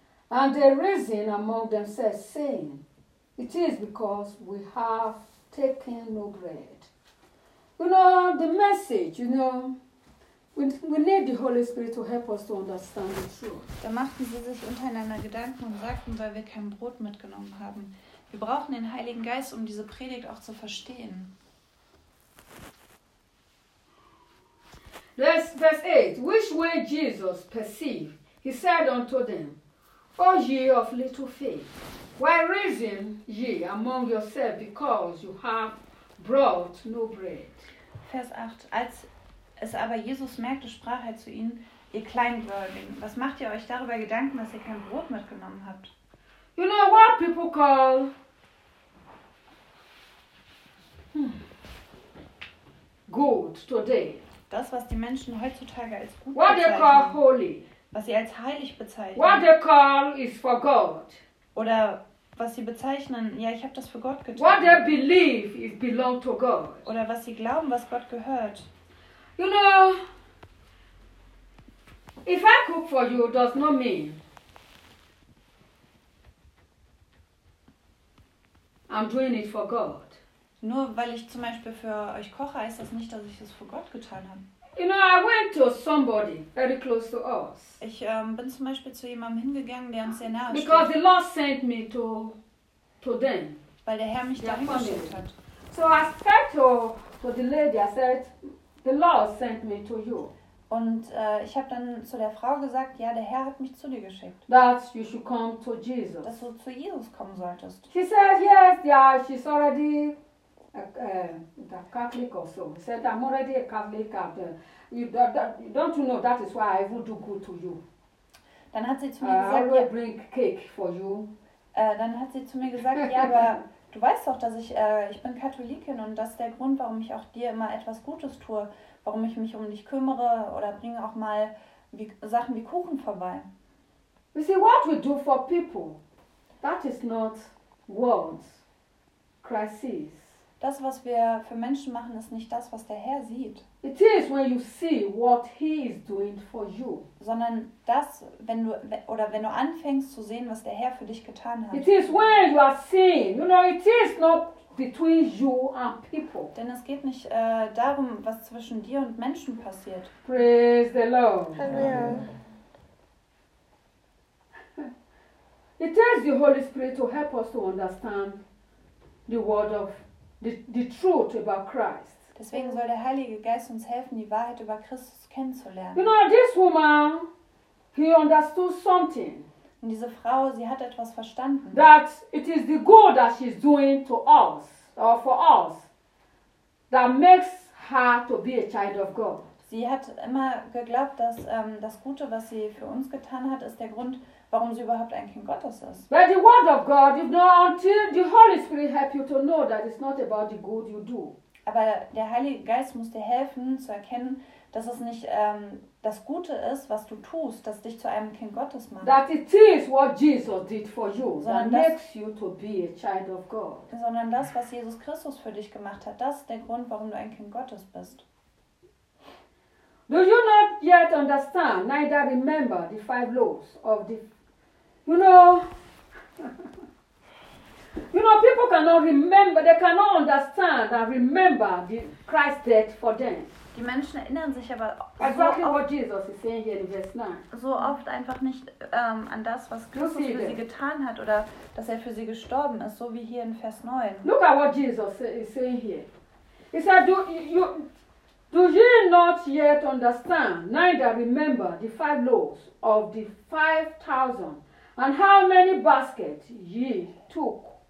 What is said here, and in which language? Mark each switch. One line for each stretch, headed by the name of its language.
English: And they reasoned among themselves, saying, it is because we have taken no bread. You know, the message, you know, we need the Holy Spirit to help us to understand the truth.
German: Da machten sie sich untereinander Gedanken und sagten, weil wir kein Brot mitgenommen haben. Wir brauchen den Heiligen Geist, um diese Predigt auch zu verstehen.
English: Verse 8. Which way Jesus perceived, he said unto them, O ye of little faith, why reason ye among yourselves because you have brought no bread?
German: Vers 8. Als es aber Jesus merkte, sprach er zu ihnen, ihr Kleingläubigen, was macht ihr euch darüber Gedanken, dass ihr kein Brot mitgenommen habt?
English: You know what people call? Good today.
German: Das, was die Menschen heutzutage als gut
English: what
German: bezeichnen.
English: What they call holy.
German: Was sie als heilig bezeichnen.
English: What they call is for God.
German: Oder was sie bezeichnen, ja, ich habe das für Gott getan.
English: What they believe is belong to God.
German: Oder was sie glauben, was Gott gehört.
English: You know, if I cook for you, does not mean I'm doing it for God.
German: Nur weil ich zum Beispiel für euch koche, heißt das nicht, dass ich es für Gott getan habe.
English: You know, I went to somebody very close to us.
German: Ich bin zum Beispiel zu jemandem hingegangen, der uns sehr nahe steht.
English: Because the Lord sent me to them.
German: Weil der Herr mich dahin geschickt hat.
English: So I said to the lady, I said, the Lord sent me to you.
German: Und ich habe dann zu der Frau gesagt, ja, der Herr hat mich zu dir geschickt.
English: That you should come to Jesus.
German: Dass du zu Jesus kommen solltest.
English: She said, yes, yeah, she's already a Catholic or so. She said, I'm already a Catholic. Don't you know that is why I would do good to you.
German: Dann hat sie zu mir gesagt,
English: I will bring cake for you.
German: Dann hat sie zu mir gesagt, ja, aber du weißt doch, dass ich bin Katholikin und das ist der Grund, warum ich auch dir immer etwas Gutes tue, warum ich mich um dich kümmere oder bringe auch mal Sachen wie Kuchen vorbei.
English: You see, what we do for people, that is not words, crises.
German: Das, was wir für Menschen machen, ist nicht das, was der Herr sieht.
English: It is when you see what he is doing for you.
German: Sondern das, wenn du anfängst zu sehen, was der Herr für dich getan hat.
English: It is when you are seeing. You know, it is not between you and people.
German: Denn es geht nicht darum, was zwischen dir und Menschen passiert.
English: Praise the Lord. Hallelujah. It is the Holy Spirit to help us to understand the word of the truth about Christ.
German: Deswegen soll der Heilige Geist uns helfen, die Wahrheit über Christus kennenzulernen.
English: You know, this woman, he understood something.
German: Und diese Frau, sie hat etwas verstanden.
English: That it is the good that she's doing to us, or for us, that makes her to be a child of God.
German: Sie hat immer geglaubt, dass das Gute, was sie für uns getan hat, ist der Grund, warum sie überhaupt ein Kind Gottes ist.
English: But the word of God, you know, until the Holy Spirit help you to know that it's not about the good you do.
German: Aber der Heilige Geist muss dir helfen, zu erkennen, dass es nicht das Gute ist, was du tust, das dich zu einem Kind Gottes macht.
English: That it is what Jesus did for you,
German: sondern
English: that makes you to be a child of God.
German: Sondern das, was Jesus Christus für dich gemacht hat, das ist der Grund, warum du ein Kind Gottes bist.
English: Do you not yet understand, neither remember the five laws of the... You know... You know, people cannot remember, they cannot understand and remember the Christ's death for them.
German: Die Menschen erinnern sich aber
English: exactly what Jesus is saying here in verse 9.
German: So oft einfach nicht an das, was Christus für sie getan hat oder dass er für sie gestorben ist, so wie hier in Vers 9.
English: Look at what Jesus is saying here. He said, do you not yet understand, neither remember the five loaves of the 5,000 and how many baskets ye took?